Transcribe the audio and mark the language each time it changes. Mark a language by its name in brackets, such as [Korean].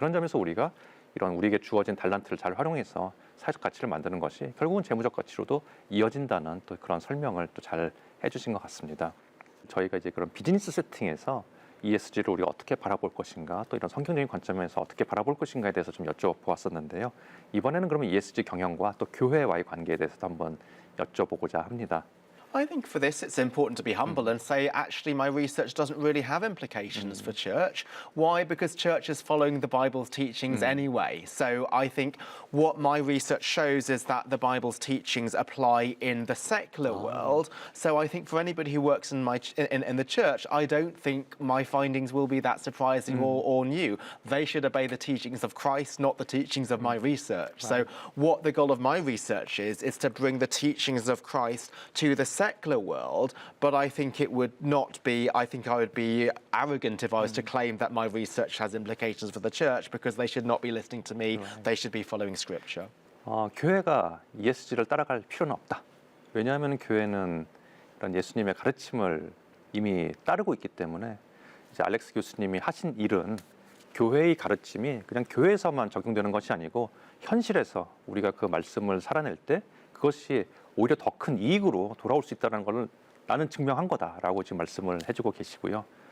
[Korean] 그런 점에서 우리가 이런 우리에게 주어진 달란트를 잘 활용해서 사회적 가치를 만드는 것이 결국은 재무적 가치로도 이어진다는 또 그런 설명을 또 잘 해주신 것 같습니다. 저희가 이제 그런 비즈니스 세팅에서 ESG를 우리가 어떻게 바라볼 것인가, 또 이런 성경적인 관점에서 어떻게 바라볼 것인가에 대해서 좀 여쭤보았었는데요. 이번에는 그러면 ESG 경영과 또 교회와의 관계에 대해서도 한번 여쭤보고자 합니다. [English] I think for this it's important to be humble and say actually my research doesn't really have implications for church. Why? Because church is following the Bible's teachings anyway. So I think what my research shows is that the Bible's teachings apply in the secular world. So I think for anybody who works in the church, I don't think my findings will be that surprising or new. They should obey the teachings of Christ, not the teachings of my research. So what the goal of my research is to bring the teachings of Christ to the secular world, but I think it would not be, I think I would be arrogant if I was to claim that my research has implications for the church, because they should not be listening to me, they should be following scripture. [Korean] 교회가 ESG를 따라갈 필요는 없다. 왜냐하면 교회는 이런 예수님의 가르침을 이미 따르고 있기 때문에 이제 알렉스 교수님이 하신 일은 교회의 가르침이 그냥 교회에서만 적용되는 것이 아니고 현실에서 우리가 그 말씀을 살아낼 때 그것이 오히려 더 큰 이익으로 돌아올 수 있다는 걸 나는 증명한 거다라고 지금 말씀을 해주고 계시고요.